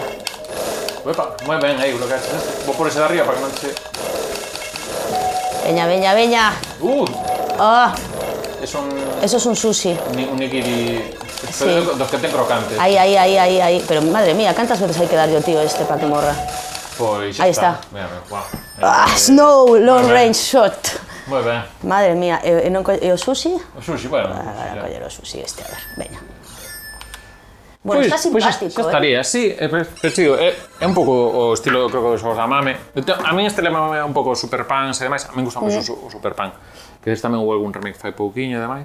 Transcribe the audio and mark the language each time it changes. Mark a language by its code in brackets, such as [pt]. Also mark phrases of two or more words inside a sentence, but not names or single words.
[gl] Opa, moi ben, aí, bloqueaste. Vou por ese de arriba para que non se... Veña. Ah. [es] Eso es un sushi. [gl] Un nigiri... Sí. Dos que ten crocantes. Aí. Pero, madre mía, cantas veces hai que dar yo, tío, este para que morra? Pois aí está. Mira, guau. [en] Snow, long range shot. [gl] Moi ben. Madre mía, e o sushi? O sushi, bueno. Agora coller o sushi este, a ver, veña. Bueno, está simpático, xa estaría, sí, pero é un pouco o estilo, creo que, dos xogos da Mame. A mí este lema é un pouco Super Pans e demais, a mí gusta moito o Super Pan, que des tamén houve algún remake fai pouquiño e demais.